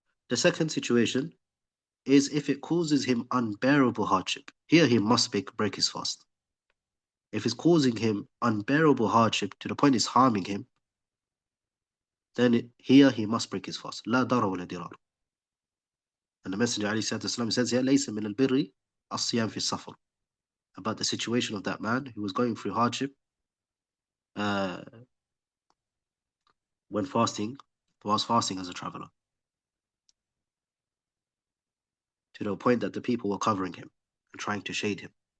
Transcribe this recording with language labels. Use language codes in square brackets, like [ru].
[en] The second situation is if it causes him unbearable hardship. Here he must break his fast. If it's causing him unbearable hardship to the point it's harming him, then here he must break his fast. [ar] لا ضرر ولا ضرار. [en] And the Messenger ﷺ says here, [ar] ليس من البر الصيام في السفر. [en] About the situation of that man who was going through hardship when fasting, whilst fasting as a traveler, to the point that the people were covering him and trying to shade him.